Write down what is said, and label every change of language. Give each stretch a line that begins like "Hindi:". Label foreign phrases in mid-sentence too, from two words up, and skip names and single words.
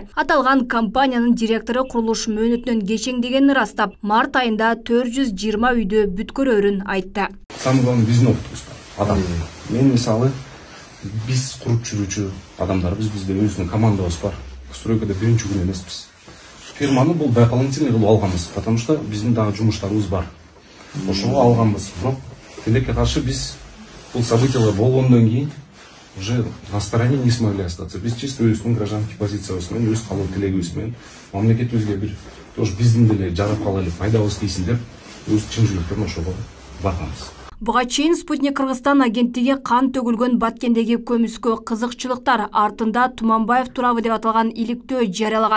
Kyrgyz: Аталган компаниянын директору курулуш мөөнөтүнөн кечеңдегенин ырастап, март айында 420 үйдү бүткөрөрүн айтты.
Russian: Самый главный
Kyrgyz: биздин опытыбыз адам. Мен мисалы биз куруп жүрүүчү адамдарбыз, бизде өзүнүн командабыз бар. Стройкада биринчи күн эмеспиз. Фирманы бул дополнительный кылып алганбыз,
Russian: потому что
Kyrgyz: биздин дагы жумуштарыбыз бар. Ошого алганбыз. Бирок тилекке каршы биз бул событиялар болгондон кийин
Russian: уже на стороне не смогли остаться.
Kyrgyz: Биз чисто өзүнүн гражданский позициябыз менен, өз калуу тилегибиз менен мамлекетибизге бир тоже биздин деле жарап кала элек пайдабыз тийсин деп өз чын жүрөктөн ошого барганбыз. Буга чейин Спутник Кыргызстан агенттиги кан төгүлгөн Баткендеги көмүскө кызыкчылыктар артында Туманбаев турабы деп аталган иликтөө жарыялаган.